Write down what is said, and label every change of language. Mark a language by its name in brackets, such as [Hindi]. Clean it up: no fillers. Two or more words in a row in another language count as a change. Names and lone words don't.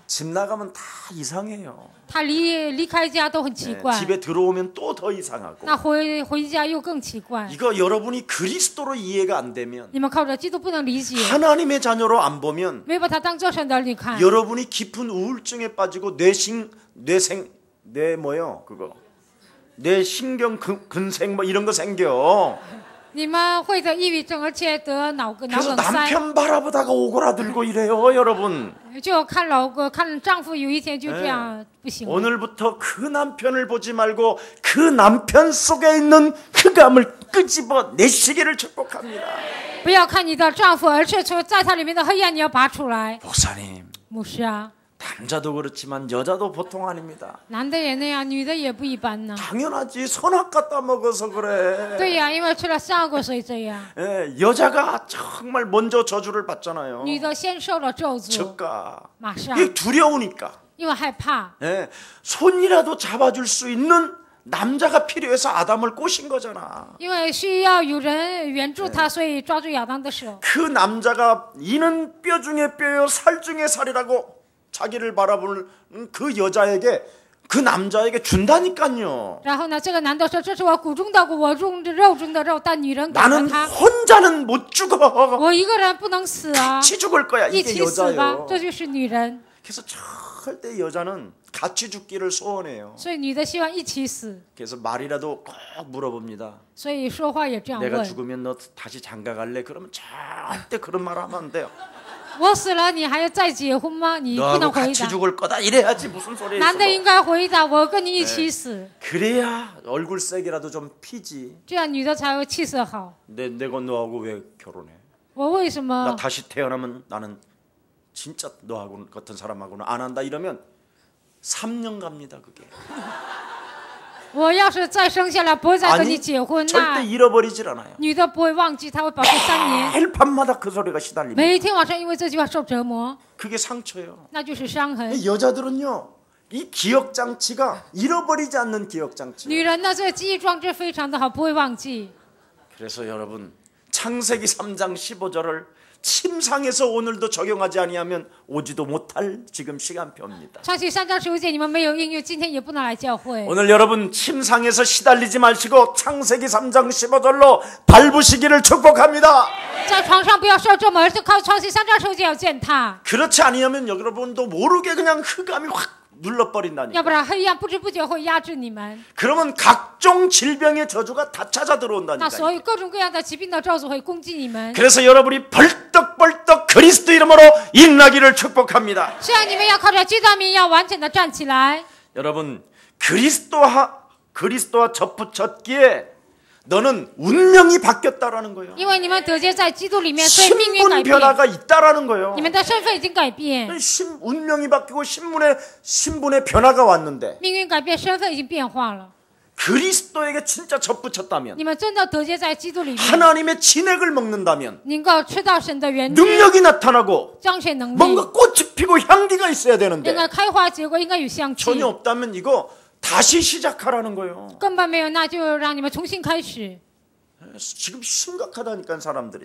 [Korean] 집 나가면 다 이상해요. [Chinese] 他离开家都很奇 [Korean] 네, [Chinese] 怪， [Korean] 집에 들어오면 또 더 이상하고. [Chinese] 那回家又更奇怪。 [Korean] 이거 여러분이 그리스도로 이해가 안 되면 [Chinese] 你们靠着基督不能理解， [Korean] 하나님의 자녀로 안 보면 [Chinese] 没把他当做神的儿女看， [Korean] 여러분이 깊은 우울증에 빠지고 뇌신경 근생 뭐 이런 거 생겨. [Chinese] 你们会得抑郁症，而且得脑 [Korean] 그래서 [Chinese] 梗塞， [Korean] 남편 바라보다가 오그라들고 이래요, 여러분. [Chinese] 就看丈夫有一天就这样不行了。 [Korean] 오늘부터 그 남편을 보지 말고 그 남편 속에 있는 흑암을 끄집어 내시기를 축복합니다. [Chinese] 不要看你的丈夫，而是从在他里面的黑暗你要拔出来。 [Korean] 목사님, [Chinese] 牧师啊， [Korean] 남자도 그렇지만 여자도 보통 아닙니다. [Chinese] 男的也那样，女的也不一般呢。 [Korean] 당연하지. 선악 갖다 먹어서 그래. [Chinese] 对呀，因为吃了善恶，所以这样。 [Korean] 예, 여자가 정말 먼저 저주를 받잖아요. [Chinese] 女的先受了咒诅， [Korean] 즉가 [Chinese] 马上， [Korean] 이게 두려우니까. [Chinese] 因为害怕， [Korean] 예, 손이라도 잡아줄 수 있는 남자가 필요해서 아담을 꼬신 거잖아. [Chinese] 因为需要有人援助他，所以抓住亚当的手。 [Korean] 그 남자가 이는 뼈 중에 뼈요 살 중에 살이라고 자기를 바라보는 그 여자에게 그 남자에게 준다니까요. [Chinese] 然后呢，这个男的说：“这是我骨中的骨，我肉中的肉。” 但女人给了 [Korean] 나는 [Chinese] 他， [Korean] 혼자는 못 죽어. [Chinese] 我一个人不能死啊， [Korean] 같이 죽을 거야. [Chinese] 一 [Korean] 이게 [Chinese] 起死吧， [Korean] 여자요. [Chinese] 这就是女人。 [Korean] 그래서 절대 여자는 같이 죽기를 소원해요. [Chinese] 所以女的希望一起死， [Korean] 그래서 말이라도 꼭 물어봅니다. [Chinese] 所以说话也这样 [Korean] 내가 [Chinese] 问。 [Korean] 죽으면 너 다시 장가 갈래? 그러면 절대 그런 말 하면 안 돼요. [Chinese] 我死了，你还要再结婚吗？你不 [Korean] 너하고 [Chinese] 能回 [Korean] 같이 [Chinese] 答。 [Korean] 죽을 거다 이래야지 무슨 소리 [Chinese] 男的 [Korean] 있어. [Chinese] 应该回答：“我跟你一起死。 [Korean] 그래야 얼굴색이라도 좀 피지. [Chinese] 这样女的才会气色好。 [Korean] 내가 너하고 왜 결혼해? [Chinese] 我为什 [Korean] 나 [Chinese] 么？ [Korean] 다시 태어나면 나는 진짜 너하고 같은 사람하고는 안 한다 이러면 3년 갑니다 그게. [Chinese] 我要是再生下来，不会再跟你 [Korean] 아니 [Chinese] 结婚， [Korean] 절대 [Chinese] 那 [Korean] 잃어버리질 않아요. [Chinese] 女的不会忘记，她会保持3年。 [Korean] 매일 밤마다 그 소리가 시달립니다. [Chinese] 每一天晚上因为这句话受折磨， [Korean] 그게 상처예요. [Chinese] 那就是伤痕。 [Korean] 이 여자들은요 이 기억 장치가 잃어버리지 않는 기억 장치. [Chinese] 女人呢，这个记忆装置非常的好，不会忘记。 [Korean] 그래서 여러분 창세기 3장 15절을 침상에서 오늘도 적용하지 아니하면 오지도 못할 지금 시간표입니다. [Chinese] 创世3章15节，你们没有应用，今天也不能来教会。 [Korean] 오늘 여러분 침상에서 시달리지 마시고 창세기 3장 15절로 밟으시기를 축복합니다. [Chinese] 在床上不要受折磨，而是靠创世3章15节要践踏。 [Korean] 그렇지 아니하면 여러분도 모르게 그냥 흑암이 확 눌러버린다니까. [Chinese] 要不然黑暗不知不觉会压制你们， [Korean] 그러면 각종 질병의 저주가 다 찾아 [Chinese] 那 [Korean] 들어온다니까. [Chinese] 所有各种各样的疾病的咒诅会攻击你们。 [Korean] 그래서 여러분이 벌떡벌떡 그리스도 이름으로 일나기를 축복합니다. [Chinese] 这样你们要靠着基督的名，要完整的站起来。 [Korean] 여러분 그리스도와 접붙였기에 너는 운명이 바뀌었다라는 거예요. [Chinese] 因为你们得救在基督里面，所以命运改 [Korean] 신분 [Chinese] 变， [Korean] 변화가 있다라는 거예요. [Chinese] 你们的身份已经改变， [Korean] 운명이 바뀌고 신분의 변화가 왔는데 [Chinese] 命运改变，身份已经变化了。 [Korean] 그리스도에게 진짜 접붙였다면 [Chinese] 你们真的得救在基督里面， [Korean] 하나님의 진액을 먹는다면 [Chinese] 能够吃到神的原理， [Korean] 능력이 나타나고 [Chinese] 彰显能力， [Korean] 뭔가 꽃이 피고 향기가 있어야 [Chinese] 应 [Korean] 되는데 [Chinese] 该开花结果，应该有香气。 [Korean] 전혀 없다면 이거 다시 시작하라는 거예요. [Chinese] 根本没有，那就让你们重新开始。 [Korean] 지금 심각하다니까 사람들이.